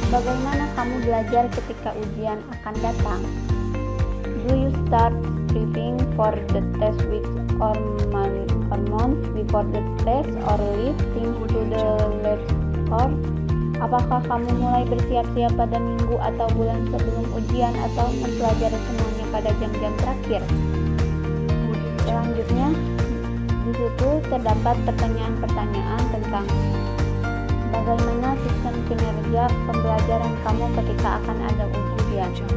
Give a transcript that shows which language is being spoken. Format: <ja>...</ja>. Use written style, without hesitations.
<id>Bagaimana kamu belajar ketika ujian akan datang?</id> <en>Do you start preparing for the test weeks or months before the test or leave things to the last or?</en> <id>Apakah kamu mulai bersiap-siap pada minggu atau bulan sebelum ujian atau mempelajari semuanya pada jam-jam terakhir? Selanjutnya, di situ terdapat pertanyaan-pertanyaan tentang bagaimana sistem kinerja pembelajaran kamu ketika akan ada ujian.</id>